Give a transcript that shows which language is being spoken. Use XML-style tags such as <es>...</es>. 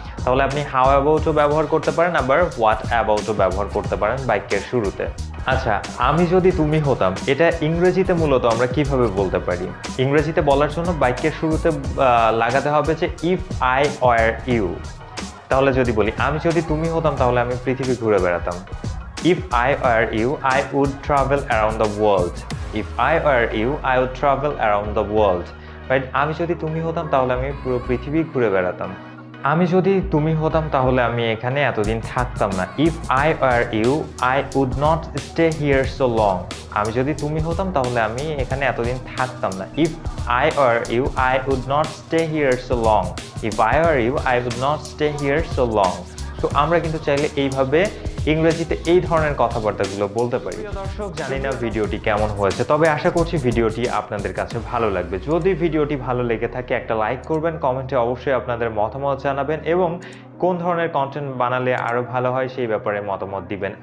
<bn>তাহলে আপনি হাউ অ্যাবাউটও ব্যবহার করতে পারেন, আবার হোয়াট অ্যাবাউটও ব্যবহার করতে পারেন বাক্যের শুরুতে। আচ্ছা, আমি যদি তুমি হতাম, এটা ইংরেজিতে মূলত আমরা কিভাবে বলতে পারি? ইংরেজিতে বলার জন্য বাক্যের শুরুতে লাগাতে হবে যে</bn> <en>If I were you.</en> <bn>তাহলে যদি বলি আমি যদি তুমি হতাম তাহলে আমি পৃথিবী ঘুরে বেড়াতাম।</bn> <en>If I were you, I would travel around the world. If I were you, I would travel around the world. Right?</en> <bn>আমি যদি তুমি হতাম তাহলে আমি পুরো পৃথিবী ঘুরে বেড়াতাম। আমি যদি তুমি হতাম তাহলে আমি এখানে এতদিন থাকতাম না।</bn> <en>If I were you, I would not stay here so long.</en> <bn>আমি যদি তুমি হতাম তাহলে আমি এখানে এতদিন থাকতাম না।</bn> <en>If I were you, I would not stay here so long. If I were you, I would not stay here so long.</en> <bn>তো আমরা কিন্তু চাইলে এইভাবে ইংরেজিতে এই ধরনের কথাবার্তাগুলো বলতে পারি। প্রিয় দর্শক, জানি না ভিডিওটি কেমন হয়েছে, তবে আশা করছি ভিডিওটি আপনাদের কাছে ভালো লাগবে। যদি ভিডিওটি ভালো লেগে থাকে একটা লাইক করবেন, কমেন্টে অবশ্যই আপনাদের মতামত জানাবেন এবং কোন ধরনের কন্টেন্ট বানালে আরও ভালো হয় সেই ব্যাপারে মতামত দিবেন।</bn>